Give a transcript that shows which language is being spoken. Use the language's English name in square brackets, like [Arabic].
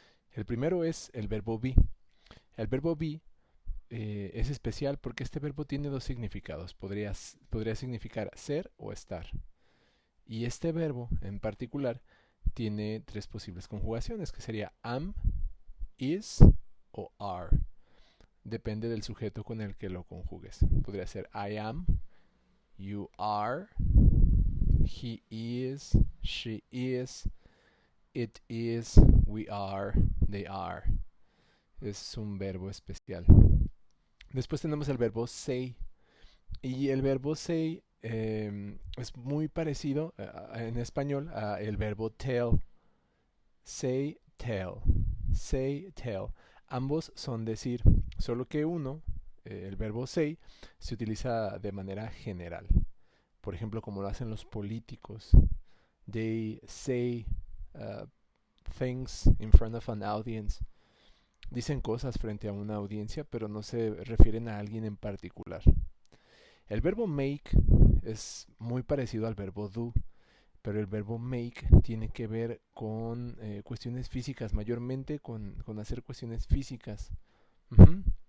[Spanish] El primero es el verbo be. El verbo be es especial porque este verbo tiene dos significados. Podría significar ser o estar. Y este verbo en particular tiene tres posibles conjugaciones, que sería am, is o are. Depende del sujeto con el que lo conjugues. Podría ser [English] I am, you are, he is, she is, it is, we are, they are. [Spanish] Es un verbo especial. Después tenemos el verbo say. Y el verbo say es muy parecido en español a el verbo tell. Say, tell. Say, tell. Ambos son decir, solo que uno, el verbo say, se utiliza de manera general. Por ejemplo, como lo hacen los políticos. [English] They say uh, things in front of an audience. [Spanish] Dicen cosas frente a una audiencia, pero no se refieren a alguien en particular. El verbo make es muy parecido al verbo do, pero el verbo make tiene que ver con cuestiones físicas, mayormente con hacer cuestiones físicas. Ujú.